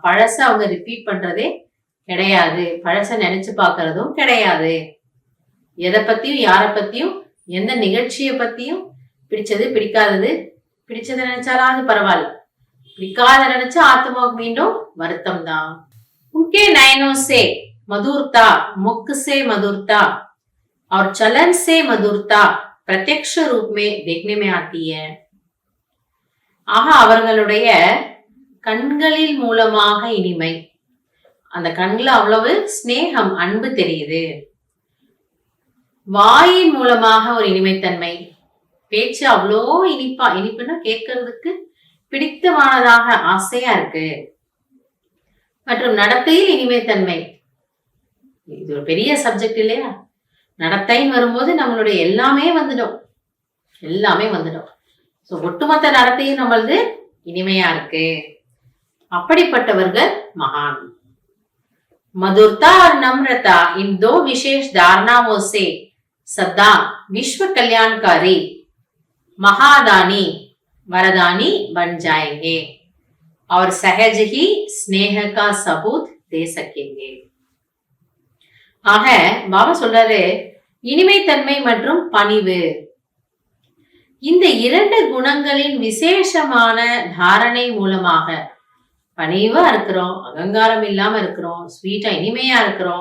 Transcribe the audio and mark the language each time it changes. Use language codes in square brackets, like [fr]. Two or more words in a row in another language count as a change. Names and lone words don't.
[ta] பழச அவங்க ரிப்பீட் பண்றதே கிடையாது, பழச நினைச்சு பாக்குறதும் கிடையாது. எதை பத்தியும் யார பத்தியும் எந்த நிகழ்ச்சியை பத்தியும் பிடிச்சது பிடிக்காதது, பிடிச்சதை நினைச்சாலும் அது பரவாயில்ல, பிடிக்காத நினைச்சா ஆத்மாவுக்கு மீண்டும் வருத்தம் தான். [hi] उनके नयनों से मधुरता, मुख से मधुरता और चलन से मधुरता प्रत्यक्ष रूप में देखने में आती है. [ta] ஆக அவர்களுடைய கண்களில் மூலமாக இனிமை, அந்த கண்கள் அவ்வளவு ஸ்நேகம், அன்பு தெரியுது. வாயின் மூலமாக ஒரு இனிமைத்தன்மை, பேச்சு அவ்வளோ இனிப்பா, இனிப்புன்னா கேட்கறதுக்கு பிடித்தமானதாக ஆசையா இருக்கு. மற்றும் நடத்தையில் இனிமைத்தன்மை, இது ஒரு பெரிய சப்ஜெக்ட் இல்லையா? நடத்தைன்னு வரும்போது நம்மளுடைய எல்லாமே வந்துடும், எல்லாமே வந்துடும். ஸோ ஒட்டுமொத்த நடத்தையும் நம்மளது இனிமையா இருக்கு. அப்படிப்பட்டவர்கள் மகான். [hi] मधुरता और नम्रता इन दो विशेष धारणाओं से सदा विश्व कल्याणकारी महादानी वरदानी बन जाएंगे और सहज ही स्नेह का सबूत दे सकेंगे. [ta] ஆக பாபா சொல்றாரு, இனிமைத்தன்மை மற்றும் பணிவு, இந்த 2 குணங்களின் விசேஷமான தாரணை மூலமாக பணிவா இருக்கிறோம், அகங்காரம் இல்லாம இருக்கிறோம், ஸ்வீட்டா இனிமையா இருக்கிறோம்.